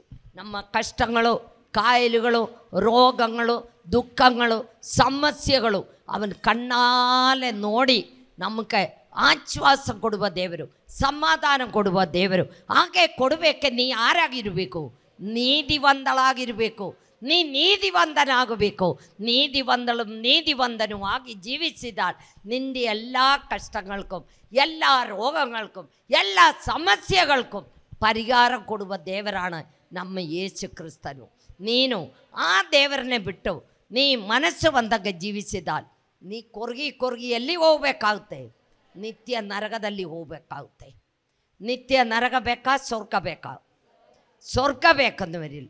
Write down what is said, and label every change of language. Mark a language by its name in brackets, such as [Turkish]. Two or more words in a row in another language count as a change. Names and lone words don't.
[Kannada] ನಮ್ಮ ಕಷ್ಟಗಳು, ಕಾಯಿಲೆಗಳು, ರೋಗಗಳು, ದುಃಖಗಳು, ಸಮಸ್ಯೆಗಳು ಅವನ ಕಣ್ಣಾಲೆ ನೋಡಿ ನಮಗೆ ಆಶ್ವಾಸ ಕೊಡುವ ದೇವರು, ಸಮಾಧಾನ ಕೊಡುವ ದೇವರು. ಹಾಗೆ ಕೊಡಬೇಕೆ ನೀ ಯಾರಾಗಿರಬೇಕು, ನೀತಿವಂತಳಾಗಿರಬೇಕು. ನೀ ನೀತಿವಂತನಾಗಬೇಕು. ನೀತಿವಂತನು ಆಗಿ ಜೀವಿಸಿದಾൽ [Malayalam] നിന്റെ എല്ലാ കഷ്ടങ്ങൾക്കും എല്ലാ രോഗങ്ങൾക്കും എല്ലാ സമസ്യകൾക്കും [Kannada] ಪರಿಹಾರ ಕೊಡುವ ದೇವರಾണ് ನಮ್ಮ ಯೇಸು ಕ್ರಿಸ್ತನು. ನೀನು ಆ ದೇವರನ್ನೇ ಬಿಟ್ಟು ನೀ ಮನಸ್ಸು ಬಂದಾಗ ಜೀವಿಸಿದಾൽ ನೀ ಕೊರಗಿ ಎಲ್ಲಿ ಹೋಗ್ಬೇಕಾಗುತ್ತೆ, ನಿತ್ಯ ನರಕದಲ್ಲಿ ಹೋಗ್ಬೇಕಾಗುತ್ತೆ. ನಿತ್ಯ ನರಕ ಬೇಕಾ, ಸ್ವರ್ಗ ಬೇಕಾ? ಸ್ವರ್ಗ ಬೇಕಂದವರಿಲ್ಲ.